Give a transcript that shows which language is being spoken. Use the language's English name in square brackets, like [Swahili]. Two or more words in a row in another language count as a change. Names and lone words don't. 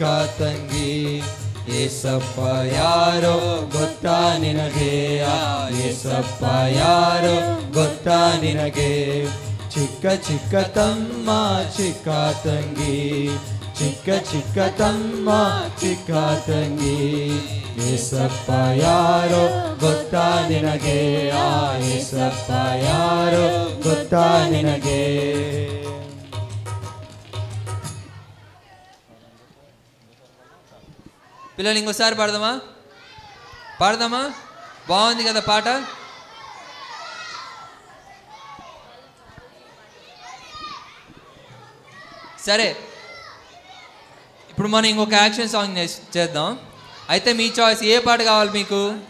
[Kannada] ತಂಗಿ ಏಸಪ್ಪ ಯಾರೋ ಗೊತ್ತಾ ನಿನಗೆ ಏಸಪ್ಪ ಯಾರೋ ಗೊತ್ತಾ ನಿನಗೆ ಚಿಕ್ಕ ಚಿಕ್ಕ ತಮ್ಮ ಚಿಕ್ಕ ತಂಗಿ ಚಿಕ್ಕ ಚಿಕ್ಕ ತಮ್ಮ ಚಿಕ್ಕ ತಂಗಿ ಏಸಪ್ಪ ಯಾರೋ ಗೊತ್ತಾ ನಿನಗೆ ಏಸಪ್ಪ ಯಾರೋ ಗೊತ್ತಾ ನಿನಗೆ [Telugu] పిల్లలు ఇంకోసారి పాడదామా బాగుంది కదా పాట సరే ఇప్పుడు మనం ఇంకొక [English] action song [Telugu] చేద్దాం అయితే మీ చాయిస్ ఏ పాట కావాలి మీకు